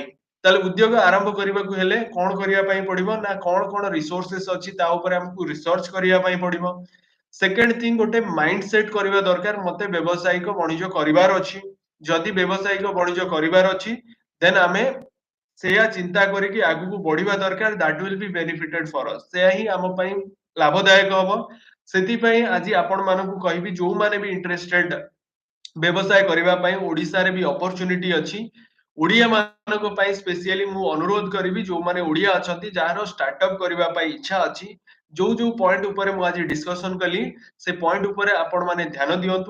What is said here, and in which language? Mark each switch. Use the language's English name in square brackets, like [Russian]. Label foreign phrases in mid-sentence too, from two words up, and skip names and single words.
[Odia] ତାହେଲେ ଉଦ୍ୟୋଗ ଆରମ୍ଭ କରିବାକୁ ହେଲେ କଣ କରିବା ପାଇଁ ପଡିବ ନା କଣ କଣ ରିସୋର୍ସେସ ଅଛି ତା ଉପରେ ଆମକୁ ରିସର୍ଚ୍ଚ କରିବା ପାଇଁ ପଡିବ। [English] second thing [Odia] ଗୋଟେ [English] mind set [Odia] କରିବା ଦରକାର ମତେ ବ୍ୟବସାୟିକ ବାଣିଜ୍ୟ କରିବାର ଅଛି। ଯଦି ବ୍ୟବସାୟିକ ବାଣିଜ୍ୟ କରିବାର ଅଛି ଦେନ୍ ଆମେ ସେଇଆ ଚିନ୍ତା କରିକି ଆଗକୁ ବଢିବା ଦରକାର [English] that will be benefited for us। [Odia] ସେଇଆ ହିଁ ଆମ ପାଇଁ ଲାଭଦାୟକ ହବ। ସେଥିପାଇଁ ଆଜି ଆପଣ ମାନଙ୍କୁ କହିବି ଯୋଉମାନେ ବି ଇଣ୍ଟରେଷ୍ଟେଡ ବ୍ୟବସାୟ କରିବା ପାଇଁ ଓଡିଶାରେ ବି ଅପରଚୁନିଟି ଅଛି। ଓଡିଆ ମାନଙ୍କ ପାଇଁ ସ୍ପେସିଆଲି ମୁଁ ଅନୁରୋଧ କରିବି ଯୋଉମାନେ ଓଡିଆ ଅଛନ୍ତି ଯାହାର ଷ୍ଟାର୍ଟଅପ କରିବା ପାଇଁ ଇଚ୍ଛା ଅଛି ଯୋଉ ଯୋଉ ପଏଣ୍ଟ ଉପରେ ମୁଁ ଆଜି ଡିସ୍କସନ କଲି ସେ ପଏଣ୍ଟ ଉପରେ ଆପଣ ମାନେ ଧ୍ୟାନ ଦିଅନ୍ତୁ।